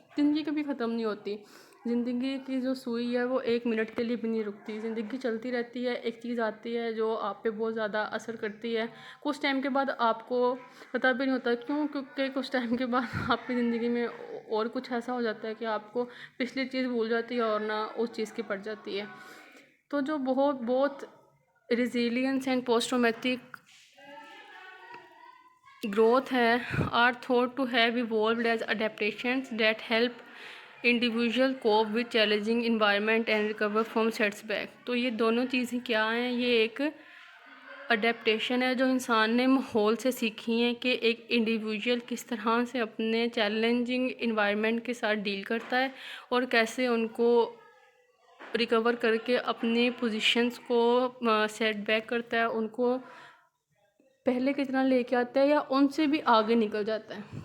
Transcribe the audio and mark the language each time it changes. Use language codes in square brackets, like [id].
[ur] زندگی کبھی ختم نہیں ہوتی. زندگی کی جو سوئی ہے وہ 1 منٹ کے لیے بھی نہیں رکتی. زندگی چلتی رہتی ہے. ایک چیز آتی ہے جو آپ پہ بہت زیادہ اثر کرتی ہے، کچھ ٹائم کے بعد آپ کو پتہ بھی نہیں ہوتا. کیوں؟ کیونکہ کچھ ٹائم کے بعد آپ کی زندگی میں اور کچھ ایسا ہو جاتا ہے کہ آپ کو پچھلی چیز بھول جاتی ہے اور نہ اس چیز کی پڑ جاتی ہے. تو جو بہت [en] Resilience and post traumatic growth are thought to have evolved as adaptations that help individual cope with challenging environment and recover from setback. [ur] تو یہ دونوں چیزیں کیا ہیں؟ یہ ایک اڈیپٹیشن ہے جو انسان نے ماحول سے سیکھی ہیں، کہ ایک انڈیویجول کس طرح سے اپنے چیلنجنگ انوائرمنٹ کے ساتھ ڈیل کرتا ہے اور کیسے ان کو ریکور کر کے اپنی پوزیشنز کو سیٹ بیک کرتا ہے، ان کو پہلے کتنا لے کے آتا ہے یا ان سے بھی آگے نکل جاتا ہے.